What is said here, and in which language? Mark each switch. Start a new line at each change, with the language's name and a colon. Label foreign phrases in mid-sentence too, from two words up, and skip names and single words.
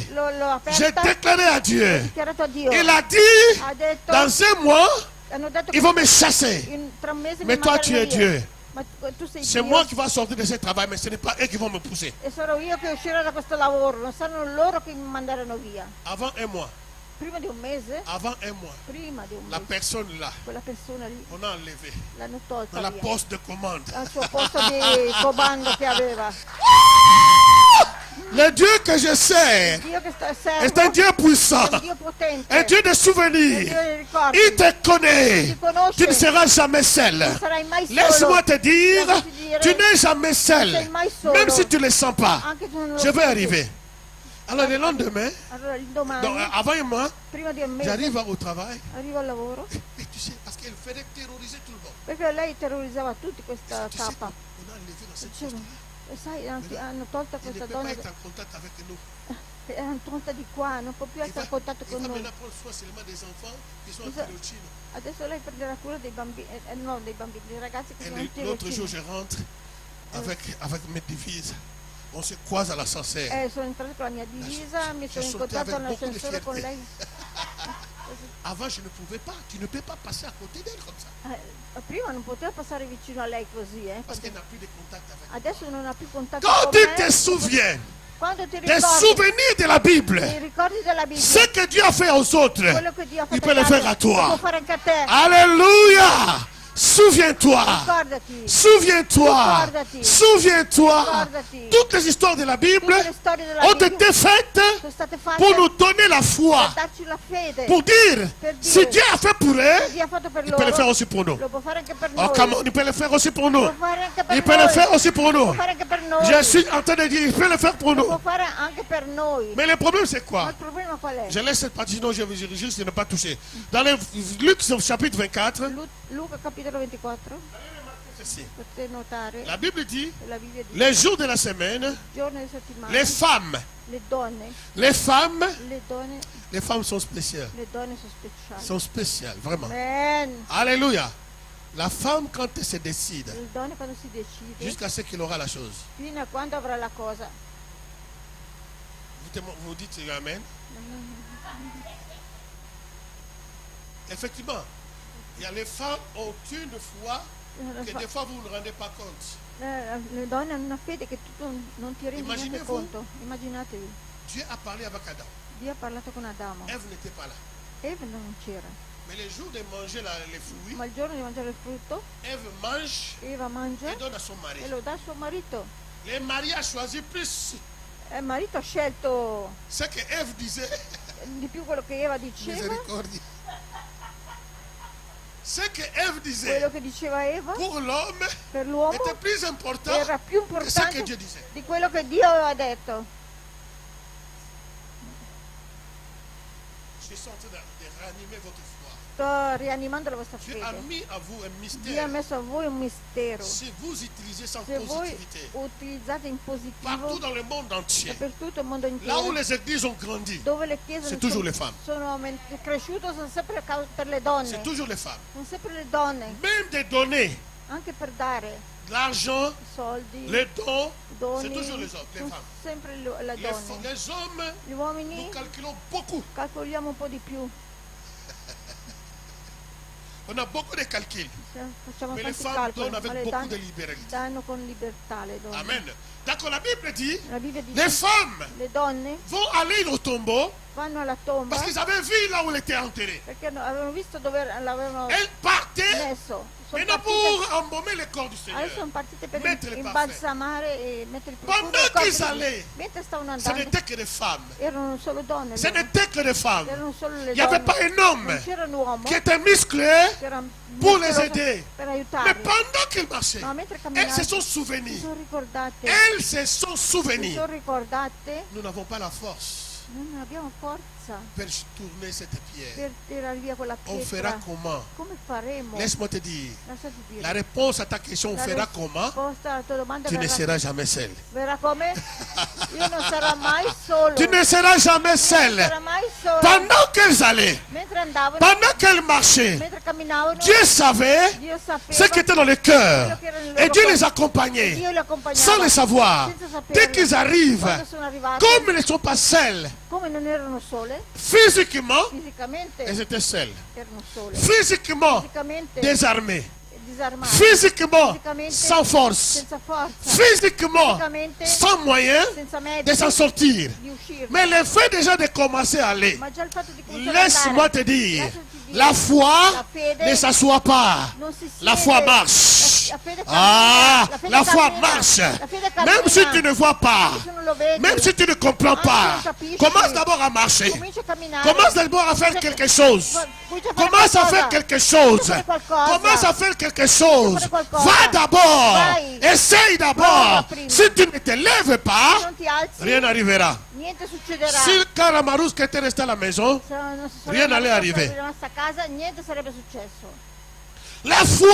Italian: L'ho
French: J'ai
Italian: aperta,
French: déclaré à
Italian: ho
French: Dieu.
Italian: dichiarato a Dio.
French: Il a dit,
Italian: Ha detto,
French: dans un mois,
Italian: hanno detto
French: ils vont me chasser.
Italian: tra un mese
French: Mais
Italian: mi
French: toi, tu
Italian: manderanno
French: es
Italian: via.
French: Dieu.
Italian: Ma tu sei
French: C'est
Italian: Dio.
French: moi qui vais sortir de ce travail, mais ce n'est pas eux qui vont me pousser.
Italian: E sarò io che uscirò da questo lavoro, non saranno loro che mi manderanno via.
French: Avant un mois,
Italian: Prima di un mese,
French: avant un mois,
Italian: prima di un
French: la
Italian: mese,
French: personne là,
Italian: quella persona lì
French: on a enlevé
Italian: l'hanno
French: dans
Italian: tolta
French: la
Italian: via
French: poste de commande.
Italian: al suo posto di comando che aveva.
French: Le Dieu que je sers
Italian: Dio che sta
French: est un Dieu puissant,
Italian: è un Dio potente,
French: un Dieu de
Italian: è un
French: souvenirs.
Italian: Dio dei ricordi.
French: Il te connaît.
Italian: Ti conosce,
French: Tu ne seras jamais seul.
Italian: non sarai mai solo.
French: Laisse-moi te dire,
Italian: Lasciati dire,
French: tu n'es jamais seul.
Italian: sei mai solo.
French: Même si tu ne le sens pas,
Italian: Anche se non lo
French: je vais
Italian: senti.
French: arriver. Alors le lendemain,
Italian: Allora il domani,
French: donc, avant un mois,
Italian: prima di un mese,
French: j'arrive au travail.
Italian: arrivo al lavoro,
French: Et tu sais, parce qu'elle faisait terroriser tout le monde.
Italian: perché lei terrorizzava tutti questa
French: Tu sais,
Italian: capa.
French: on a enlevé dans cette
Italian: Dicevano,
French: poste-là.
Italian: e sai, hanno tolto
French: Il ne
Italian: questa
French: peut
Italian: donna,
French: pas être en contact avec nous.
Italian: hanno tolta di qua, non può più
French: Il
Italian: essere
French: va,
Italian: in contatto
French: il
Italian: con
French: va
Italian: noi.
French: maintenant prendre soin seulement des enfants qui sont en
Italian: Isa- tirocinio. Adesso lei prenderà cura dei bambini, no, dei bambini, dei ragazzi che
French: Et
Italian: sono in
French: l'autre jour,
Italian: tirocinio.
French: je rentre avec mes devises. On se croise à l'ascenseur.
Italian: Sono entrato con la mia divisa, mi sono
French: J'ai sauté
Italian: incontrato
French: avec beaucoup de
Italian: all'ascensore con
French: fierté.
Italian: lei.
French: Avant, je ne pouvais pas. Tu ne peux pas passer à côté d'elle comme ça.
Italian: Prima non poteva passare vicino a lei così,
French: Parce
Italian: perché
French: qu'elle n'a plus de contact avec.
Italian: adesso non ha più contatto
French: Quand
Italian: con
French: tu
Italian: me.
French: te souviens
Italian: Quando ti
French: des
Italian: ricordi,
French: souvenirs de la Bible,
Italian: ti ricordi della Bibbia,
French: ce que Dieu a fait aux autres,
Italian: quello che Dio ha fatto
French: il peut le
Italian: agli
French: faire
Italian: altri,
French: à
Italian: lo può
French: toi.
Italian: fare anche a te.
French: Alléluia. Souviens-toi.
Italian: Ricordati,
French: Souviens-toi.
Italian: Ricordati.
French: Souviens-toi.
Italian: Ricordati.
French: Toutes les histoires de la Bible
Italian: tutte le storie della
French: ont
Italian: Bibbia
French: été faites
Italian: sono state fatte
French: pour nous donner la foi.
Italian: per darci la fede.
French: Pour dire,
Italian: Per
French: si
Italian: dire,
French: Dieu a fait pour eux,
Italian: Dio ha fatto per
French: il peut le faire
Italian: loro,
French: aussi pour nous.
Italian: lo può fare anche per
French: Oh,
Italian: noi.
English: come on,
French: il peut le faire aussi pour nous.
Italian: Lo può fare anche per
French: Il peut
Italian: noi.
French: le faire aussi pour
Italian: Lo
French: nous.
Italian: può fare anche per noi.
French: Je suis en train de dire, il peut le faire pour
Italian: Lo
French: nous.
Italian: può fare anche per noi.
French: Mais le problème, c'est
Italian: Ma
French: quoi?
Italian: il problema qual è?
French: Je laisse cette partie, sinon je vais juste ne pas toucher. Dans le Luc chapitre 24,
Italian: Luca capitolo 24,
French: ceci.
Italian: potete notare,
French: La Bible dit,
Italian: la Bibbia dice,
French: les jours de la semaine,
Italian: giorni di settimana,
French: les femmes,
Italian: le donne,
French: les femmes,
Italian: le donne
French: sont spéciales.
Italian: sono speciali.
French: Sont spéciales, vraiment. Amen. Alléluia. La femme, quand elle se décide,
Italian: Le donne quando si decide,
French: jusqu'à ce qu'il aura la chose,
Italian: fino a quando avrà la cosa.
French: vous dites Amen. Effectivement, il y a les femmes ont une foi que des fois vous ne vous rendez pas compte.
Italian: Le donne hanno una fede che tu non ti rendi neanche
French: Immaginez-vous.
Italian: conto. Immaginatevi,
French: Dieu a parlé avec Adam.
Italian: Dio ha parlato con Adamo,
French: Ève n'était pas là.
Italian: Eva non c'era,
French: Mais le jour de manger les fruits,
Italian: ma il giorno di mangiare il frutto,
French: Ève mange
Italian: Eva mangia
French: et donne à son mari.
Italian: e lo dà a suo marito.
French: Le mari a choisi plus
Italian: Il marito ha scelto
French: ce que Ève disait.
Italian: di più quello che Eva diceva,
French: Miséricorde. Ce que Ève disait
Italian: quello che diceva Eva
French: pour l'homme
Italian: per l'uomo
French: était plus important
Italian: era più
French: que ce que
Italian: importante
French: Dieu disait.
Italian: di quello che Dio aveva detto.
French: Je suis en train de ranimer votre foi.
Italian: Sto rianimando la vostra
French: Dieu a
Italian: fede.
French: mis à vous un
Italian: Dio ha
French: mystère.
Italian: messo a voi un mistero.
French: Si vous utilisez sans
Italian: Se voi
French: positivité,
Italian: utilizzate in
French: partout
Italian: positivo
French: dans le monde entier,
Italian: dappertutto il mondo
French: là où
Italian: intero,
French: les églises ont grandi,
Italian: dove le chiese
French: c'est toujours les femmes.
Italian: sono cresciute, sono sempre per le
French: C'est
Italian: donne,
French: toujours les femmes.
Italian: sono sempre le donne,
French: Même de donner
Italian: anche per dare
French: l'argent,
Italian: i soldi,
French: les dons,
Italian: i
French: c'est
Italian: doni,
French: toujours les hommes, les
Italian: sono
French: femmes.
Italian: sempre le
French: Les,
Italian: donne.
French: les hommes,
Italian: Gli uomini
French: nous calculons beaucoup.
Italian: calcoliamo un po' di più.
French: On a beaucoup de calculs.
Italian: Facciamo
French: Mais les
Italian: tanti
French: femmes
Italian: calcoli,
French: donnent
Italian: ma
French: avec
Italian: le
French: beaucoup
Italian: donne
French: de libéralité.
Italian: danno con libertà le donne.
French: Amen. D'accord, la Bible dit,
Italian: La Bibbia
French: les
Italian: dice
French: femmes
Italian: le donne
French: vont aller au tombeau
Italian: vanno alla tomba
French: parce qu'ils avaient vu là où elle était enterrée.
Italian: perché avevano visto dove l'avevano
French: Elles partaient
Italian: messo. Sono
French: maintenant
Italian: partite,
French: pour embaumer le corps du Seigneur.
Italian: adesso sono partite per Mettere il imbalsamare e mettere il profumo
French: Pendant
Italian: nel corpo
French: qu'ils
Italian: di-
French: allaient,
Italian: mentre stavano
French: ce
Italian: andando
French: n'était que des femmes.
Italian: erano solo donne,
French: Ce
Italian: loro.
French: n'était que des femmes.
Italian: Erano solo le
French: Il n'y avait
Italian: donne.
French: pas un homme
Italian: Non c'era un uomo
French: qui était musclé
Italian: che era
French: pour les
Italian: muscoloso
French: aider.
Italian: per
French: Mais
Italian: aiutarli.
French: pendant qu'ils marchaient,
Italian: Ma mentre
French: elles
Italian: camminavano
French: se sont
Italian: si
French: souvenues.
Italian: sono ricordate,
French: Elles se sont
Italian: si
French: souvenues.
Italian: sono ricordate,
French: Nous n'avons pas la force
Italian: non abbiamo forza
French: pour tourner cette pierre.
Italian: per tirare via quella
French: On fera
Italian: pietra.
French: comment?
Italian: Come faremo?
French: Laisse-moi te dire.
Italian: Lasciati dire.
French: La réponse à ta question, on
Italian: La
French: fera comment?
Italian: risposta alla tua domanda
French: Tu ne
Italian: verrà,
French: seras jamais seul.
Italian: verrà come? Io non sarò mai solo.
French: Tu ne seras jamais
Italian: Non
French: seul.
Italian: sarò mai solo.
French: Pendant qu'elles allaient,
Italian: Mentre andavano,
French: pendant qu'elles marchaient,
Italian: mentre camminavano,
French: Dieu savait
Italian: Dio sapeva
French: ce qui était dans le cœur.
Italian: quello che era nel
French: Et
Italian: loro
French: Dieu
Italian: cuore.
French: les accompagnait
Italian: Dio li accompagnava
French: sans le savoir.
Italian: senza saperlo.
French: Dès qu'ils arrivent,
Italian: Quando sono arrivati,
French: comme ils ne sont pas seuls,
Italian: come non erano sole,
French: physiquement,
Italian: fisicamente
French: elles étaient seules.
Italian: erano sole,
French: Physiquement,
Italian: fisicamente
French: désarmées.
Italian: disarmate,
French: Physiquement,
Italian: fisicamente
French: sans force.
Italian: senza forza,
French: Physiquement,
Italian: fisicamente
French: sans moyen
Italian: senza
French: de
Italian: mezzi
French: s'en sortir.
Italian: di uscire.
French: Mais le fait déjà de commencer à aller,
Italian: Ma già il fatto di cominciare ad
French: laisse-moi
Italian: andare,
French: te dire,
Italian: lasciati dire,
French: la foi
Italian: la fede
French: ne s'assoit pas.
Italian: non si
French: La
Italian: siede,
French: foi marche.
Italian: la fede
French: Ah,
Italian: cammina, fede
French: la foi
Italian: cammina,
French: marche.
Italian: la fede cammina.
French: Même si tu ne vois pas,
Italian: Se non lo vedi,
French: même si tu ne comprends
Italian: anche
French: pas,
Italian: non capisci,
French: commence d'abord à marcher.
Italian: comincia a camminare,
French: Commence d'abord à faire quelque chose.
Italian: comincia a fare
French: Commence à
Italian: qualcosa.
French: faire quelque chose.
Italian: Fare qualcosa.
French: Commence à faire quelque chose.
Italian: Fare qualcosa.
French: Va d'abord.
Italian: Vai.
French: Essaye d'abord.
Italian: Prova prima.
French: Si tu ne te lèves pas,
Italian: non ti alzi,
French: rien n'arrivera.
Italian: niente succederà.
French: Si Karamarous qui était resté à la maison,
Italian: Se non si
French: rien n'allait arriver.
Italian: rimasta a casa, niente sarebbe successo.
French: la foi,